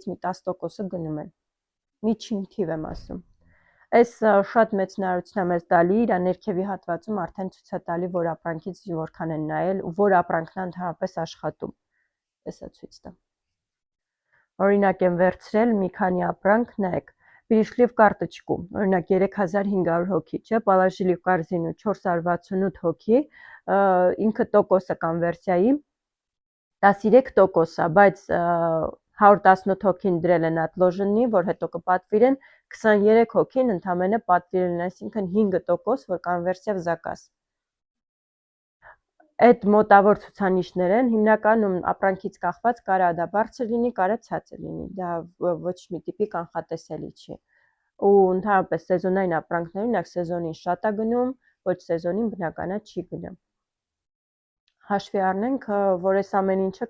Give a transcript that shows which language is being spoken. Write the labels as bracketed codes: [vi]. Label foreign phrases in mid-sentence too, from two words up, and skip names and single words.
[hy] մի 10%-ը գնում են։ Միջին թիվ եմ ասում։ Այս շատ մեծ նորություն է մեզ տալի, իր ներքևի հատվածում արդեն ցույց է տալի, որ ապրանքից որքան են նայել ու որ ապրանքն է ընդհանրապես աշխատում։ Տեսա ցույց տամ։ Օրինակ եմ վերցրել մի քանի ապրանք, նայեք, [ru] перешли в карточку, [hy] օրինակ 3500 հոգի, չէ, [ru] положили в [hy] корзину 468 հոգի, ինքը տոկոսը կոնվերսիայի 13% է, բայց 118 հոգին դրել են отложенի, որ հետո կպատվիրեն, 23 հոգին ընդամենը պատվիրել են, այսինքն 5%, որ կոնվերսիա [ru] в заказ։ [hy] Այդ մոտավոր ցուցանիշներ են, հիմնականում ապրանքից կախված կարա դա բարձր լինի, կարա ցածր լինի, դա ոչ մի տիպի կանխատեսելի չի։ Ու ընդհանրապես սեզոնային ապրանքներում նա սեզոնին շատ է գնում, ոչ սեզոնին բնականա չի գնում։ Հաշվի առնենք, որ այս ամեն ինչը